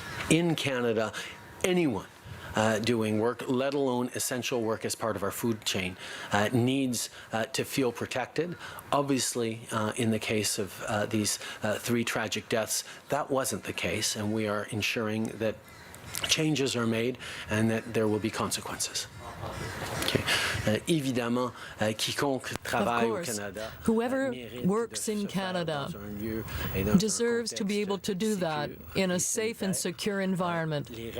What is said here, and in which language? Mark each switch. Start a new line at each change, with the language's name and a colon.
English: In Canada, anyone doing work, let alone essential work as part of our food chain, needs to feel protected. Obviously, in the case of these 3 tragic deaths, that wasn't the case, and we are ensuring that changes are made and that there will be consequences. Okay.
French: Évidemment, quiconque travaille au Canada,
English: whoever works in Canada deserves to be able to do that in a safe and secure environment.